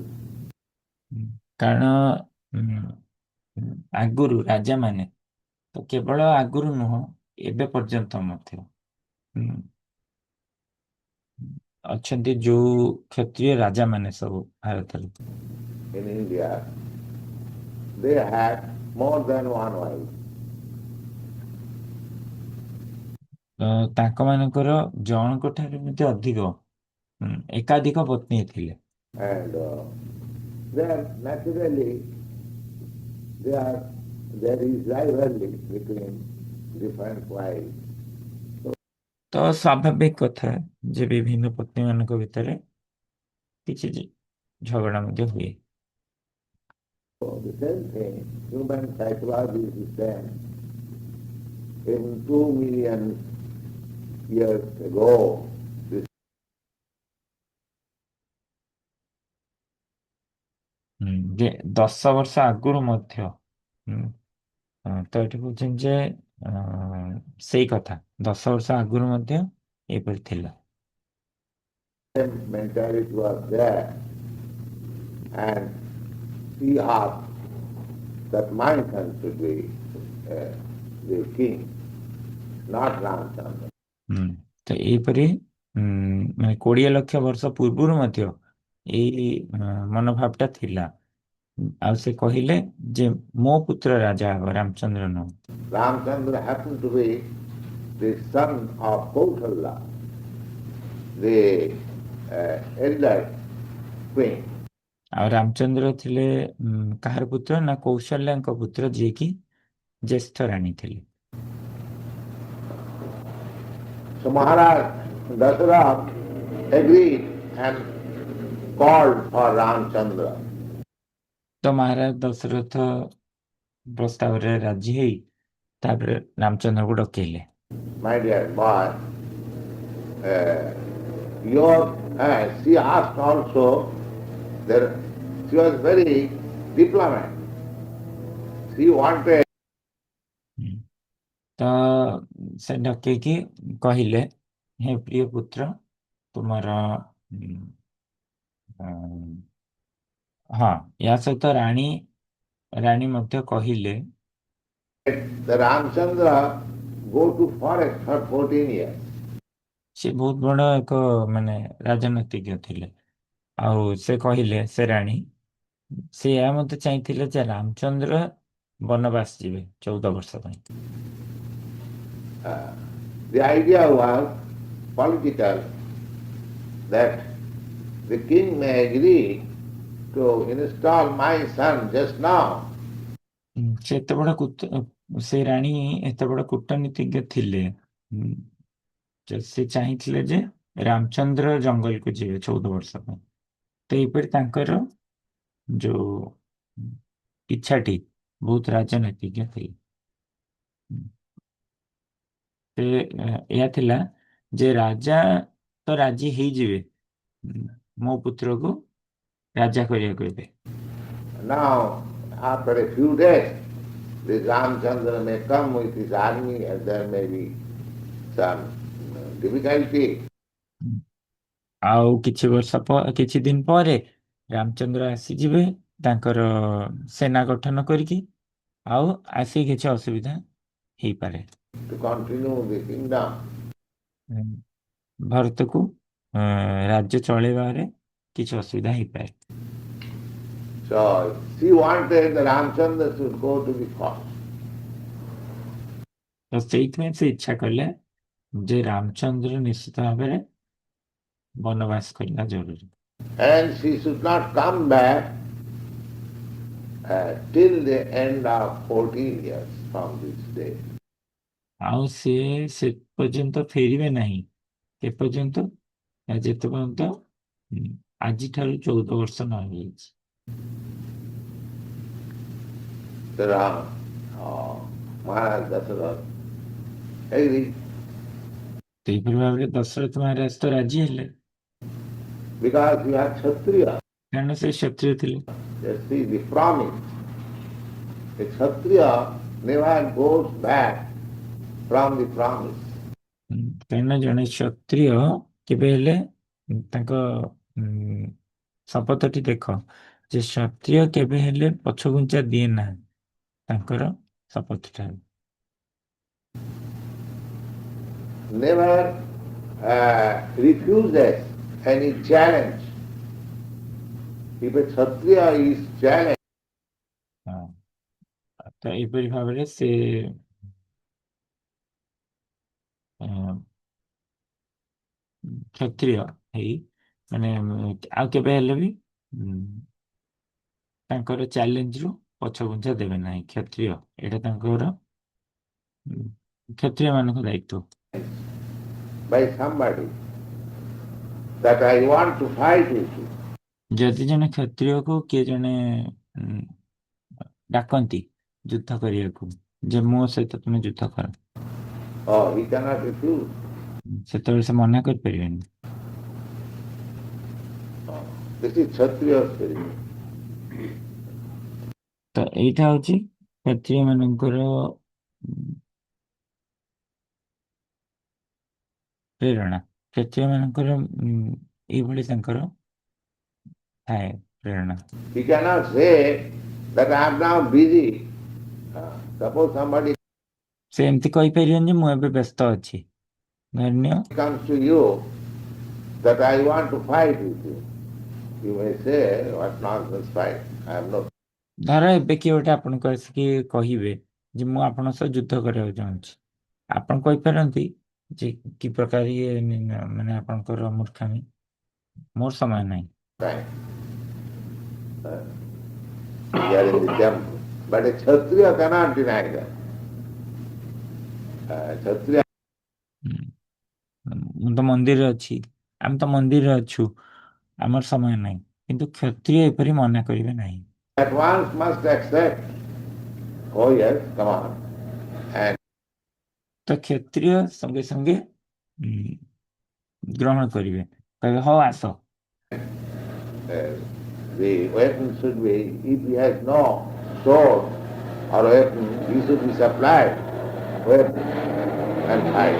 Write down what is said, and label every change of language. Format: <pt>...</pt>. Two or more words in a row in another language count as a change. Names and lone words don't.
<or>କାରଣ ଆଗରୁ ରାଜାମାନେ, ତ କେବଳ ଆଗରୁ ନୁହଁ ଏବେ ପର୍ଯ୍ୟନ୍ତ ମଧ୍ୟ ଅଛନ୍ତି ଯୋଉ କ୍ଷତ୍ରିୟ ରାଜାମାନେ ସବୁ ଭାରତରେ,</or> <en>In India, they had more than one wife.</en> <or>ତାଙ୍କ ମାନଙ୍କର ଜଣଙ୍କ ଠାରୁ ମଧ୍ୟ ଅଧିକ ଏକାଧିକ ପତ୍ନୀ ଥିଲେ।</or> <en>And there naturally there is rivalry between different wives.</en> <or>ତ ସ୍ୱାଭାବିକ କଥା ଯେ ବିଭିନ୍ନ ପତ୍ନୀ ମାନଙ୍କ ଭିତରେ କିଛି ଝଗଡା ମଧ୍ୟ ହୁଏ।</or> <en>So the same thing, human psychology is the same. Even 2 million years ago, this</en> <or>ଯେ 10 ବର୍ଷ ଆଗରୁ ମଧ୍ୟ ତ ଏଠି କହୁଛନ୍ତି ଯେ ସେଇ କଥା 10 ବର୍ଷ ଆଗରୁ ମଧ୍ୟ ଏପରି ଥିଲା।</or> <en>same mentality was there, and he asked that my son should be the king, not Ramchandra.</en> <or>ତ ଏଇପରି ମାନେ 20 ଲକ୍ଷ ବର୍ଷ ପୂର୍ବରୁ ମଧ୍ୟ ଏଇ ମନୋଭାବଟା ଥିଲା। ଆଉ ସେ କହିଲେ ଯେ ମୋ ପୁତ୍ର ରାଜା ହବ, ରାମଚନ୍ଦ୍ର ନୁହଁ।</or> <en>Ramchandra happened to be the son of Kausalya, the elder queen.</en> <or>ଆଉ ରାମଚନ୍ଦ୍ର ଥିଲେ କାହାର ପୁତ୍ର ନା କୌଶଲ୍ୟାଙ୍କ ପୁତ୍ର, ଯିଏକି ଜ୍ୟେଷ୍ଠ ରାଣୀ ଥିଲେ।</or> <en>So Maharaj Dasarath agreed and called for Ramchandra.</en> <or>ତ ମହାରାଜ ଦଶରଥ ପ୍ରସ୍ତାବରେ ରାଜି ହେଇ ତାପରେ ରାମଚନ୍ଦ୍ରକୁ ଡକେଇଲେ।</or> <en>My dear boy, your she asked also that she was very diplomat. She wanted</en> <or>ତ ସେ ଡକେଇକି କହିଲେ, ହେ ପ୍ରିୟ ପୁତ୍ର, ତୁମର ହଁ, ୟା ସହିତ ରାଣୀ ମଧ୍ୟ କହିଲେ</or> <en>the Ramchandra go to forest for 14 years.</en> <or>ସେ ବହୁତ ବଡ଼ ଏକ ମାନେ ରାଜନୀତିଜ୍ଞ ଥିଲେ। ଆଉ ସେ କହିଲେ, ସେ ରାଣୀ ସେ ଏହା ମଧ୍ୟ ଚାହିଁଥିଲେ ଯେ ରାମଚନ୍ଦ୍ର ବନବାସ ଯିବେ 14 ବର୍ଷ ପାଇଁ। The idea was political, that the king may agree to install my son just now. ସେ ଏତେ ବଡ଼ ସେ ରାଣୀ ଏତେ ବଡ଼ କୂଟନୀତିଜ୍ଞ ଥିଲେ। ସେ ଚାହିଁଥିଲେ ଯେ ରାମଚନ୍ଦ୍ର ଜଙ୍ଗଲକୁ ଯିବେ 14 ବର୍ଷ ପାଇଁ। ତ ଏହିପରି ତାଙ୍କର ଯୋଉ ଇଚ୍ଛାଟି ବହୁତ ରାଜନୈତିଜ୍ଞ ଥିଲା। ଏହା ଥିଲା ଯେ ରାଜା ତ ରାଜି ହେଇଯିବେ ମୋ ପୁତ୍ରକୁ ରାଜା କରିବାକୁ ଏବେ।</or> <en>Now, after a few days, the Ramchandra may come with his army and there may be some difficulty.</en> <or>ଆଉ କିଛି ଦିନ ପରେ ରାମଚନ୍ଦ୍ର ଆସିଯିବେ ତାଙ୍କର ସେନା ଗଠନ କରିକି, ଆଉ ଆସି କିଛି ଅସୁବିଧା ହେଇପାରେ।</or> <en>To continue the kingdom.</en> <or>ଭାରତକୁ ରାଜ୍ୟ ଚଳେଇବାରେ କିଛି ଅସୁବିଧା ହେଇପାରେ।</or> <en>So she wanted that Ramchandra should go to the forest.</en> <or>ତ ସେଇଥିପାଇଁ ସେ ଇଚ୍ଛା କଲେ ଯେ ରାମଚନ୍ଦ୍ର ନିଶ୍ଚିତ ଭାବରେ ବନବାସ କରିବା ଜରୁରୀ।</or> <en>And she should not come back till the end of 14 years from this day.</en> <or>ଆଉ ସେ ପର୍ଯ୍ୟନ୍ତ ଫେରିବେ ନାହିଁ, ଏ ପର୍ଯ୍ୟନ୍ତ ଯେତେ ପର୍ଯ୍ୟନ୍ତ ଆଜିଠାରୁ 14 ବର୍ଷ ନ ହେଇଯାଇଛି।</or> <en>Maharaj Dasarath agreed.</en> <or>ସେଇପରି ଭାବରେ ଦଶରଥ ମହାରାଜ ତ ରାଜି ହେଲେ,</or> <en>Because you are Kshatriya.</en> <or>କାରଣ ସେ କ୍ଷତ୍ରିୟ ଥିଲେ।</or> <en>Just see the promise. A Kshatriya never goes back from the promise.</en> <or>କାରଣ ଜଣେ କ୍ଷତ୍ରିୟ କେବେ ହେଲେ ତାଙ୍କ ଶପଥଟି ଦେଖ, ଯେ କ୍ଷତ୍ରିୟ କେବେ ହେଲେ ପଛଘୁଞ୍ଚା ଦିଏ ନାହିଁ ତାଙ୍କର ଶପଥ ଠାରୁ।</or> <en>Never refuses any challenge. If a Kshatriya is challenged,</en> <or>ତ ଏହିପରି ଭାବରେ ସେ କ୍ଷତ୍ରିୟ ହେଇ ମାନେ ଆଉ କେବେ ହେଲେ ବି ତାଙ୍କର ଚ୍ୟାଲେଞ୍ଜରୁ ପଛଘୁଞ୍ଚା ଦେବେ ନାହିଁ। କ୍ଷତ୍ରିୟ, ଏଇଟା ତାଙ୍କର କ୍ଷତ୍ରିୟ ମାନଙ୍କ ଦାୟିତ୍ୱ।</or> <en>by somebody that I want to fight with you.</en> <or>ଯଦି ଜଣେ କ୍ଷତ୍ରିୟକୁ କିଏ ଜଣେ ଡାକନ୍ତି ଯୁଦ୍ଧ କରିବାକୁ, ଯେ ମୋ ସହିତ ତୁମେ ଯୁଦ୍ଧ କର,</or> <en>Oh, he cannot refuse.</en> <or>ସେତେବେଳେ ସେ ମନା କରିପାରିବେନି।</or> <en>This is Kshatriya spirit.</en> <or>ତ ଏଇଟା ହଉଛି କ୍ଷତ୍ରିୟ ମାନଙ୍କର ପ୍ରେରଣା। କ୍ଷତ୍ରିୟ ମାନଙ୍କର ଏଇଭଳି ତାଙ୍କର ଥାଏ ପ୍ରେରଣା।</or> <en>He cannot say that I am now busy. Suppose somebody</en> <or>ସେ ଏମିତି କହିପାରିବେନି ଯେ ମୁଁ ଏବେ ବ୍ୟସ୍ତ ଅଛି। ଧନ୍ୟ</or> <en>comes to you that I want to fight with you. You may say, what nonsense fight? I am no.</en> <or>ଧର ଏବେ କିଏ ଗୋଟେ ଆପଣଙ୍କୁ ଆସିକି କହିବେ ଯେ ମୁଁ ଆପଣଙ୍କ ସହ ଯୁଦ୍ଧ କରିବାକୁ ଚାହୁଁଛି, ଆପଣ କହିପାରନ୍ତି ଯେ କି ପ୍ରକାର ଇଏ ମାନେ ଆପଣଙ୍କର ମୂର୍ଖାମୀ, ମୋର ସମୟ ନାହିଁ।</or> <en>Time. We are in the temple. But a Kshatriya cannot deny that. Kshatriya.</en> <or>ମୁଁ ତ ମନ୍ଦିରରେ ଅଛି, ଆମେ ତ ମନ୍ଦିରରେ ଅଛୁ, ଆମର ସମୟ ନାହିଁ, କିନ୍ତୁ କ୍ଷତ୍ରିୟ ଏପରି ମନା କରିବେ ନାହିଁ।</or> <en>At once must accept. Oh yes, come on. And</en> <or>ତ କ୍ଷତ୍ରିୟ ସଙ୍ଗେ ସଙ୍ଗେ ଗ୍ରହଣ କରିବେ, କହିବେ ହଉ ଆସ।</or> <en>the weapon should be, if he has no sword or weapon, he should be supplied weapon and fight.</en>